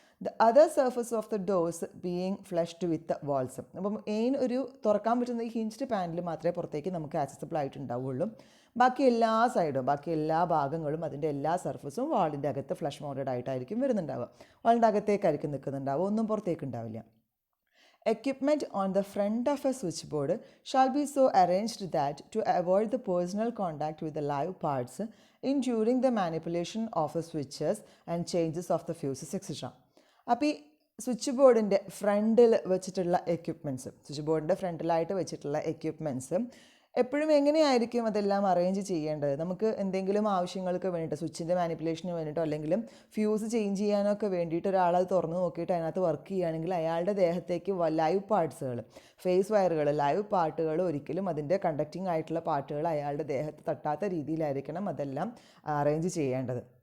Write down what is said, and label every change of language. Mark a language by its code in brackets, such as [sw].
[en] The other surface of the doors being flushed with the walls. [ml] അപ്പം ഒരു തുറക്കാൻ പറ്റുന്ന ഈ ഹിഞ്ച്ഡ് പാനൽ മാത്രമേ പുറത്തേക്ക് നമുക്ക് ആക്സസിബിൾ ആയിട്ടുണ്ടാവുള്ളൂ. ബാക്കി എല്ലാ സൈഡും, ബാക്കി എല്ലാ ഭാഗങ്ങളും അതിൻ്റെ എല്ലാ സർഫസും വാളിൻ്റെ അകത്ത് ഫ്ലഷ് മൗണ്ടഡ് ആയിട്ടായിരിക്കും വരുന്നുണ്ടാവുക. വാളിൻ്റെ അകത്തേക്കായിരിക്കും നിൽക്കുന്നുണ്ടാവുക, ഒന്നും പുറത്തേക്ക് ഉണ്ടാവില്ല. [en] Equipment on the front of a switchboard shall be so arranged that to avoid the personal contact with the live parts in during the manipulation of the switches and changes of the fuses etc. [ml] അപ്പോൾ ഈ switch ബോർഡിൻ്റെ ഫ്രണ്ടിൽ വെച്ചിട്ടുള്ള equipments, switch ബോർഡിൻ്റെ ഫ്രണ്ടിലായിട്ട് വെച്ചിട്ടുള്ള equipments എപ്പോഴും എങ്ങനെയായിരിക്കും അതെല്ലാം അറേഞ്ച് ചെയ്യേണ്ടത്. നമുക്ക് എന്തെങ്കിലും ആവശ്യങ്ങൾക്ക് വേണ്ടിയിട്ട്, സ്വിച്ചിൻ്റെ മാനിപ്പുലേഷന് വേണ്ടിയിട്ടോ അല്ലെങ്കിലും ഫ്യൂസ് ചേഞ്ച് ചെയ്യാനൊക്കെ വേണ്ടിയിട്ട് ഒരാളത് തുറന്ന് നോക്കിയിട്ട് അതിനകത്ത് വർക്ക് ചെയ്യുകയാണെങ്കിൽ അയാളുടെ ദേഹത്തേക്ക് ലൈവ് പാർട്സുകൾ, ഫേസ് വയറുകൾ, ലൈവ് പാർട്ടുകൾ ഒരിക്കലും അതിൻ്റെ കണ്ടക്റ്റിംഗ് ആയിട്ടുള്ള പാർട്ടുകൾ അയാളുടെ ദേഹത്ത് തട്ടാത്ത രീതിയിലായിരിക്കണം അതെല്ലാം അറേഞ്ച് ചെയ്യേണ്ടത്.